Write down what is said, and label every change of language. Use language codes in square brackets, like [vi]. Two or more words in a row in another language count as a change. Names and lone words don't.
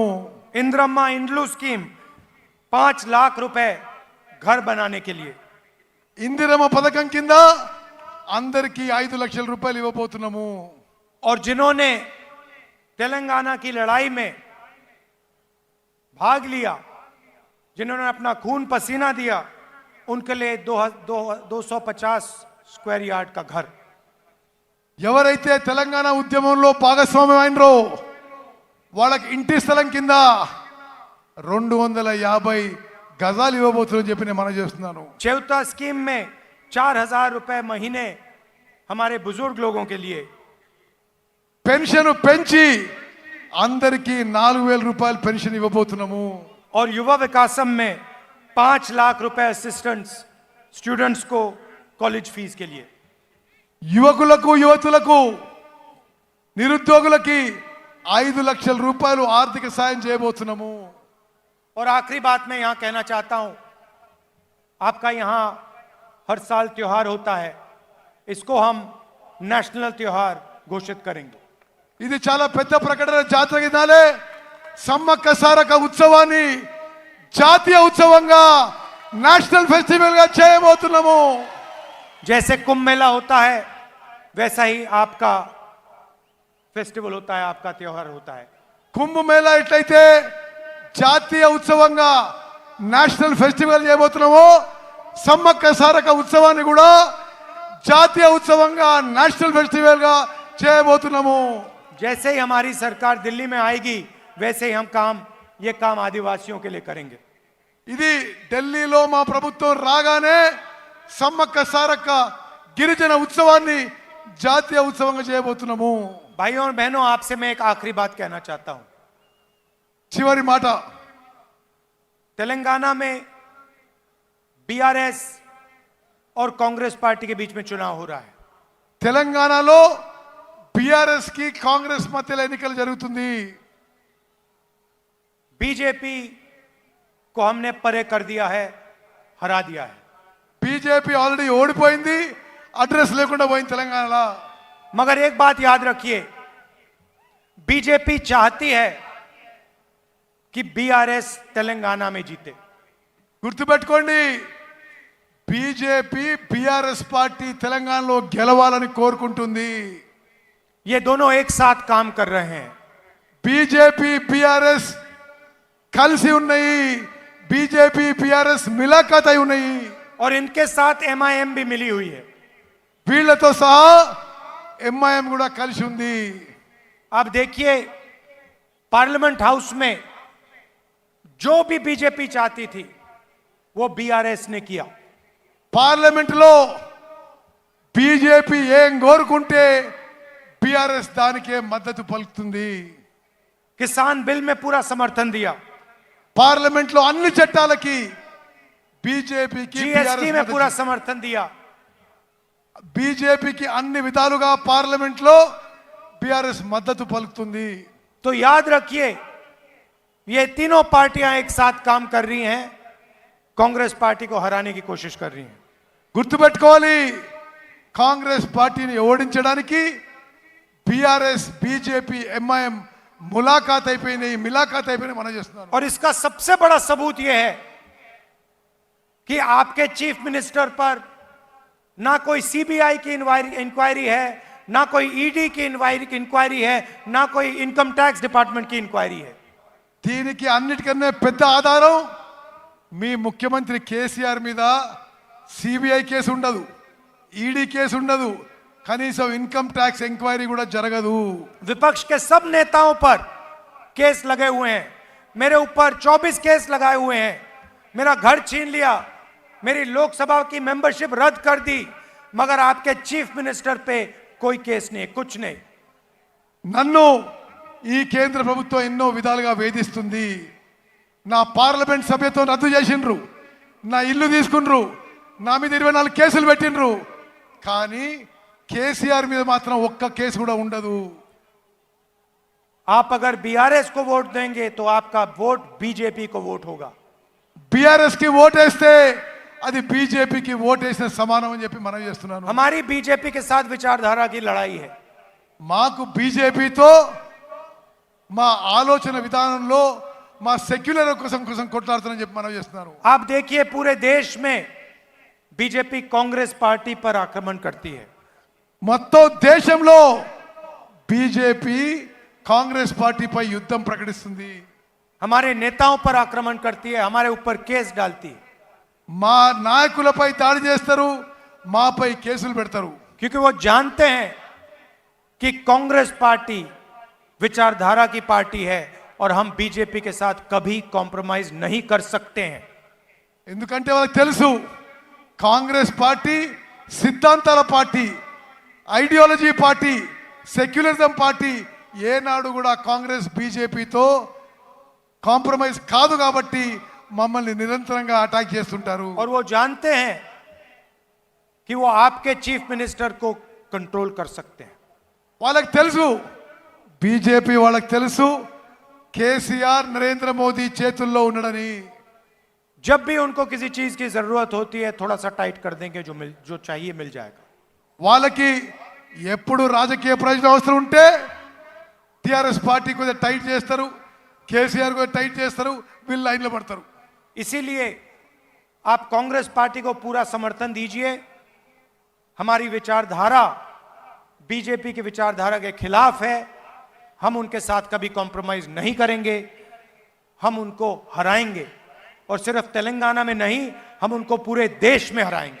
[hi] इंदिरम्मा इंड्लू स्कीम 5 लाख रुपए घर बनाने के लिए। [te] ఇందిరమ్మ పథకం కింద అందరికీ 5 లక్షల రూపాయలు ఇవ్వబోతున్నాము। [hi] और जिन्होंने तेलंगाना की लड़ाई में भाग लिया, जिन्होंने अपना खून पसीना दिया, उनके लिए 250 [en] square yard [hi] का घर। [te] ఎవరైతే తెలంగాణ ఉద్యమంలో భాగస్వామ్యం అయినరో వాళ్ళకి ఇంటి స్థలం కింద 250 గజాలు ఇవ్వబోతున్నారని చెప్పి నేను మనవి చేస్తున్నాను। [hi] चौथा स्कीम में 4000 रुपए महीने हमारे बुजुर्ग लोगों के लिए। [te] పెన్షన్ పెంచి అందరికీ 4000 రూపాయలు పెన్షన్ ఇవ్వబోతున్నాము। [hi] और युवा विकासम में 5 लाख रुपए [en] assistants students [hi] को कॉलेज फीस के लिए। [te] యువకులకు యువతులకు నిరుద్యోగులకి 5 లక్షల రూపాయలు ఆర్థిక సాయం చేయబోతున్నాము। [hi] और आखिरी बात मैं यहां कहना चाहता हूं, आपका यहां हर साल त्योहार होता है, इसको हम नेशनल त्योहार घोषित करेंगे। [te] ఇది చాలా పెద్ద ప్రకటన। జాతర దినాలే సమ్మక్క సారక్క ఉత్సవాన్ని జాతీయ ఉత్సవంగా [en] national festival [te] గా చేయబోతున్నాము। [hi] जैसे कुंभ मेला होता है वैसा ही आपका फेस्टिवल होता है, आपका त्योहार होता है। [te] కుంభ మేళా ఎట్లయితే జాతీయ ఉత్సవంగా [en] national festival [te] చేయబోతున్నామో సమ్మక్క సారక్క ఉత్సవాన్ని కూడా జాతీయ ఉత్సవంగా [en] national festival [te] గా చేయబోతున్నాము। [hi] जैसे ही हमारी सरकार दिल्ली में आएगी वैसे ही हम ये काम आदिवासियों के लिए करेंगे। [te] ఇది ఢిల్లీలో మా ప్రభుత్వం రాగానే సమ్మక్క సారక్క గిరిజన ఉత్సవాన్ని జాతీయ ఉత్సవంగా చేయబోతున్నాము। [hi] भाइयों और बहनों, आपसे मैं एक आखिरी बात कहना चाहता हूं। [te] చివరి మాట, [hi] तेलंगाना में बीआरएस और कांग्रेस पार्टी के बीच में चुनाव हो रहा है। [te] తెలంగాణలో బీఆర్ఎస్ కి కాంగ్రెస్ మధ్యలో ఎన్నికలు జరుగుతుంది। [hi] बीजेपी को हमने परे कर दिया है, हरा दिया है। [te] బీజేపీ ఆల్రెడీ ఓడిపోయింది, అడ్రస్ లేకుండా పోయింది తెలంగాణలో। [hi] मगर एक बात याद रखिए, बीजेपी चाहती है कि बीआरएस तेलंगाना में जीते। [te] గుర్తుపెట్టుకోండి, బీజేపీ బీఆర్ఎస్ పార్టీ తెలంగాణలో గెలవాలని కోరుకుంటుంది। [hi] ये दोनों एक साथ काम कर रहे हैं। [te] బీజేపీ బీఆర్ఎస్ కలిసి ఉన్నాయి, బీజేపీ బీఆర్ఎస్ మిలాఖాత్ అయి ఉన్నాయి। [hi] और इनके साथ एमआईएम भी मिली हुई है। [te] వీళ్ళతో సహా ఎంఐఎం కూడా కలిసి ఉంది। [hi] अब देखिए, पार्लियामेंट हाउस में जो भी बीजेपी चाहती थी वो बीआरएस ने किया। [te] పార్లమెంట్ లో బీజేపీ ఏం కోరుకుంటే బీఆర్ఎస్ దానికే మద్దతు పలుకుతుంది। [hi] किसान बिल में पूरा समर्थन दिया, [te] పార్లమెంట్ లో అన్ని చట్టాలకి బీజేపీకి [hi] जीएसटी में पूरा समर्थन दिया। [te] బీజేపీకి అన్ని విధాలుగా పార్లమెంట్ లో బీఆర్ఎస్ మద్దతు పలుకుతుంది। [hi] तो याद रखिए, ये तीनों पार्टियां एक साथ काम कर रही हैं, कांग्रेस पार्टी को हराने की कोशिश कर रही हैं। [te] గుర్తుపెట్టుకోవాలి, కాంగ్రెస్ పార్టీని ఓడించడానికి బీఆర్ఎస్ బీజేపీ ఎంఐఎం మిలాఖాత్ అయిపోయినాయి మనం చేస్తున్నారు। [hi] और इसका सबसे बड़ा सबूत यह है कि आपके [en] chief minister [hi] पर ना कोई सीबीआई की इंक्वायरी है, ना कोई ईडी की इंक्वायरी है, ना कोई [en] income tax department [hi] की इंक्वायरी है। [te] దీనికి అన్నిటికన్నా పెద్ద ఆధారం మీ ముఖ్యమంత్రి కేసీఆర్ మీద సిబిఐ కేసు ఉండదు, ఈడీ కేసు ఉండదు, కనీసం [en] income tax enquiry [te] కూడా జరగదు। [hi] विपक्ष के सब नेताओं पर केस लगे हुए हैं, मेरे ऊपर 24 केस लगाए हुए हैं, मेरा घर छीन लिया, मेरी लोकसभा की मेंबरशिप रद्द कर दी, मगर आपके [en] chief minister [hi] पे कोई केस नहीं, कुछ नहीं। [te] నన్ను ఈ కేంద్ర ప్రభుత్వం ఎన్నో విధాలుగా వేధిస్తుంది। నా పార్లమెంట్ సభ్యత్వం రద్దు చేసిండ్రు, నా ఇల్లు తీసుకుండ్రు, నా మీద 24 కేసులు పెట్టిండ్రు, కానీ కేసీఆర్ మీద మాత్రం ఒక్క కేసు కూడా ఉండదు। [hi] आप अगर बीआरएस को वोट देंगे तो आपका वोट बीजेपी को वोट होगा। [te] బీఆర్ఎస్ కి ఓటేస్తే అది బీజేపీకి ఓటేసిన సమానం అని చెప్పి మనం చేస్తున్నాను. [hi] हमारी बीजेपी के साथ विचारधारा की लड़ाई है. [te] మాకు బీజేపీతో మా ఆలోచన విధానంలో మా సెక్యులర్ కోసం కొట్లాడుతానని చెప్పి మనం చేస్తున్నారు. [hi] आप देखिए पूरे देश में बीजेपी कांग्रेस पार्टी पर आक्रमण करती है. [te] మొత్తం దేశంలో బీజేపీ కాంగ్రెస్ పార్టీపై యుద్ధం ప్రకటిస్తుంది. [hi] हमारे नेताओं पर आक्रमण करती है, हमारे ऊपर केस डालती है. [te] మా నాయకులపై దాడి చేస్తారు, మాపై కేసులు పెడతారు. [hi] क्योंकि वो जानते हैं कि कांग्रेस पार्टी विचारधारा की पार्टी है और हम बीजेपी के साथ कभी कॉम्प्रोमाइज नहीं कर सकते हैं. [te] ఎందుకంటే వాళ్ళకి తెలుసు కాంగ్రెస్ పార్టీ సిద్ధాంతాల పార్టీ, [en] ideology party, secularism party. [te] ఏనాడు కూడా కాంగ్రెస్ బీజేపీతో కాంప్రమైజ్ కాదు కాబట్టి మమ్మల్ని నిరంతరంగా అటాక్ చేస్తుంటారు. [hi] और वो जानते हैं कि वो आपके [en] chief minister [hi] को कंट्रोल कर सकते हैं. [te] వాళ్ళకి తెలుసు, బీజేపీ వాళ్ళకి తెలుసు కేసీఆర్ నరేంద్ర మోదీ చేతుల్లో ఉన్నాడని. [hi] जब भी उनको किसी चीज की जरूरत होती है थोड़ा सा टाइट कर देंगे, जो चाहिए मिल जाएगा. [te] వాళ్ళకి ఎప్పుడు రాజకీయ ప్రయోజనం అవసరం ఉంటే టిఆర్ఎస్ పార్టీ కొద్దిగా టైట్ చేస్తారు, కేసీఆర్ కొద్దిగా టైట్ చేస్తారు, వీళ్ళు లైన్లో పడతారు. [hi] इसीलिए आप कांग्रेस पार्टी को पूरा समर्थन दीजिए. हमारी विचारधारा बीजेपी की विचारधारा के खिलाफ है. हम उनके साथ कभी कॉम्प्रोमाइज नहीं करेंगे. हम उनको हराएंगे और सिर्फ तेलंगाना में नहीं, हम उनको पूरे देश में हराएंगे.